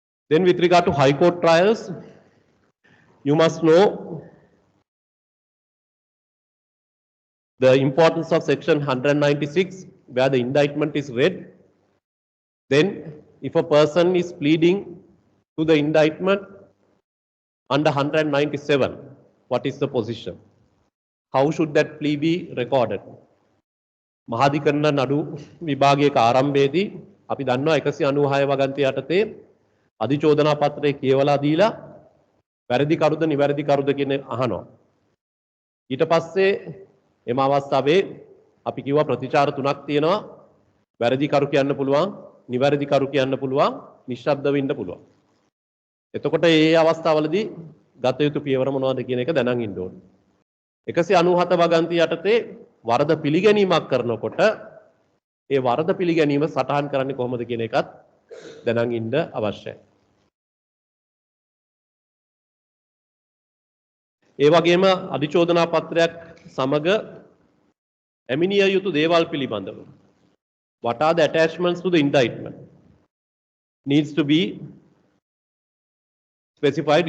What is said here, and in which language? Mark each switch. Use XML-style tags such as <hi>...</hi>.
<en>Then with regard to high court trials, you must know the importance of section 196, where the indictment is read. Then if a person is pleading to the indictment under 197, what is the position? How should that plea be recorded?</en> <si>මහාධිකරණ නඩු විභාගයක ආරම්භයේදී අපි දන්නවා 196 වගන්තිය යටතේ අධිචෝදනා පත්‍රය කියවලා දීලා වැරදි කරුද නිවැරදි කරුද කියන අහනවා. ඊට පස්සේ එම අවස්ථාවේ අපි කිව්වා ප්‍රතිචාර තුනක් තියෙනවා. වැරදි කරු කියන්න පුළුවන්, නිවැරදි කරු කියන්න පුළුවන්, නිශ්ශබ්ද වෙන්න පුළුවන්. එතකොට මේ අවස්ථාවවලදී ගත යුතු පියවර මොනවද කියන එක දැනන් ඉන්න ඕනේ. 197 වගන්තිය යටතේ වරද පිළිගැනීමක් කරනකොට ඒ වරද පිළිගැනීම සටහන් කරන්නේ කොහොමද කියන එකත් දැනන් ඉන්න අවශ්‍යයි. ඒ වගේම අධිචෝදනා පත්‍රයක් සමග ඇමිනිය යුතු දේවල් පිළිබඳව,</si> <en>what are the attachments to the indictment, needs to be specified.</en>